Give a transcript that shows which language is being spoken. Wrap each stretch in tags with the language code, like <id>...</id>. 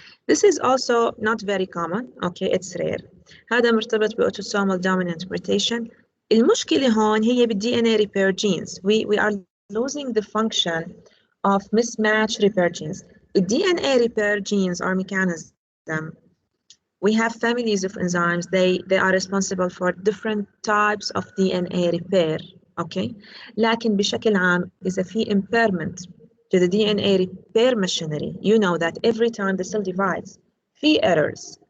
<en>This is also not very common, okay, it's rare.</en> <ar>هذا مرتبط</ar> <en>بautosomal dominant mutation.</en> <ar>المشكلة هون هي بال</ar> <en>DNA repair genes. We are losing the function of mismatch repair genes. The DNA repair genes are mechanism. We have families of enzymes. They are responsible for different types of DNA repair. Okay,</en> <ar>لكن بشكل عام إذا في</ar> <en>impairment to the DNA repair machinery, you know that every time the cell divides, في errors.</en>